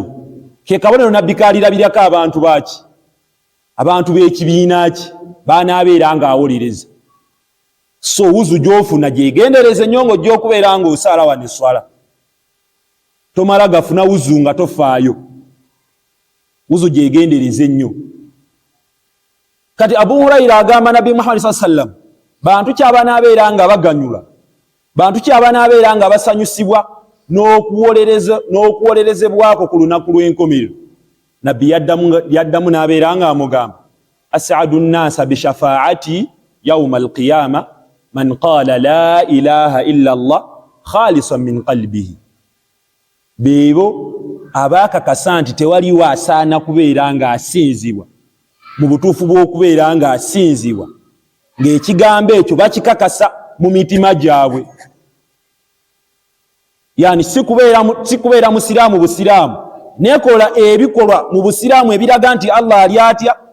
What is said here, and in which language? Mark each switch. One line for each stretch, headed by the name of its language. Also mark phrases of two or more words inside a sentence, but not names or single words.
Ganda: Ke kabonero nabbi kaalirabirako abantu baki, abantu b'ekibiina ki baanaabeera nga awolereza. So wuzu gy'ofuna gyegendereze nnyo ng'ojja nga osaala wano eswala. Tomala gafuna wuzu nga tofaayo. Wuzu gyegendereze nnyo. Kati Abu Hurayra agamba Nabbi Muhammad
Arabic: صلى الله عليه وسلم,
Ganda: bantu ki abanaabeera nga baganyula, bantu ki abanaabeera nga basanyusibwa n'okuwolerezebwako ku lunaku lw'enkomerero? Nabbi yaddamu n'abeera nga amugamba,
Arabic: أسعد الناس بشفاعتي يوم القيامة من قال لا إله إلا الله خالصا من قلبه.
Ganda: Beebo abaakakasa nti tewaliwo asaana kubeera nga asinzibwa mu butuufu bw'okubeera nga asinzibwa ng'ekigambo ekyo bakikakasa mu mitima gyabwe. Yani si kubeera musiraamu busiraamu, nekola ebikolwa mu busiraamu ebiraga nti Allah ali atya.